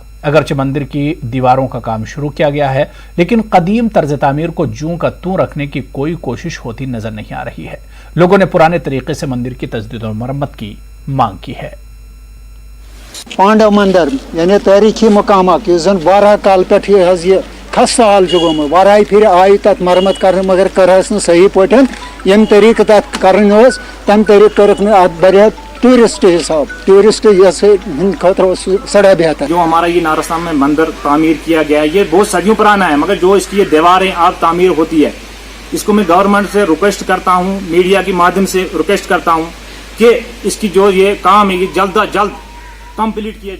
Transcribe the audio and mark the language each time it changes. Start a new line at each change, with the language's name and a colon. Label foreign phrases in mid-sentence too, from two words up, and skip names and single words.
Hindi: अगरचे मंदिर की दीवारों का काम शुरू किया गया है, लेकिन कदीम तर्ज तामीर को जूं का तूं रखने की कोई कोशिश होती नजर नहीं आ रही है। लोगों ने पुराने तरीके से मंदिर की तजदीद और मरम्मत की मांग की है।
Kashmiri: पांडव मंदिर यानी तारीखी मकाम वारा काल पे खस्ता हाल गोमुत वाराई फिर आई तथ मरम्मत कर मगर करहस न सही पटन यम तरीक तथ करन तम तरीक करक बरिया टूरिस्ट हिसाब टूरिस्ट खतर सड़ा बेहतर।
Hindi: जो हमारा ये नारस्तान में मंदिर तामीर किया गया है ये बहुत सदियों पुराना है, मगर जो इसकी ये दीवारें आप तामीर होती है इसको मैं गवर्नमेंट से रिक्वेस्ट करता हूँ, मीडिया के माध्यम से रिक्वेस्ट करता हूँ कि इसकी जो ये काम है ये जल्द अज जल्द कंप्लीट किया जाए।